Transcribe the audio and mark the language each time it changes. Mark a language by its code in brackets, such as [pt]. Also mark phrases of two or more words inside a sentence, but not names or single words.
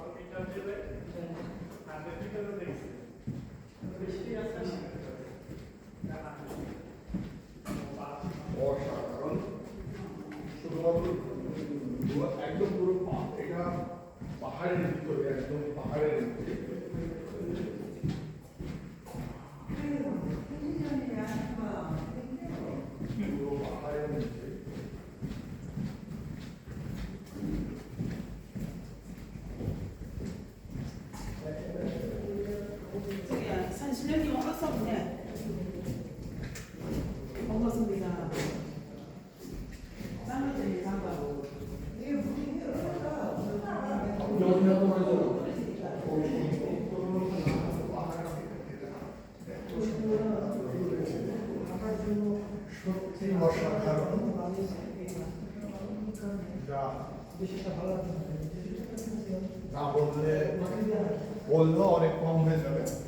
[bn] অসাধারণ, শুধুমাত্র একদম পুরো এটা পাহাড়ের ভিতরে, একদম পাহাড়ের ভিতরে। পুরো পাহাড়ের ভিতরে [ko] 산신령님 왔었네. 반갑습니다. 쌍둥이 장가고. [bn] সত্যি অসাধারণ। যা না বললেও অনেক কম হয়ে যাবে।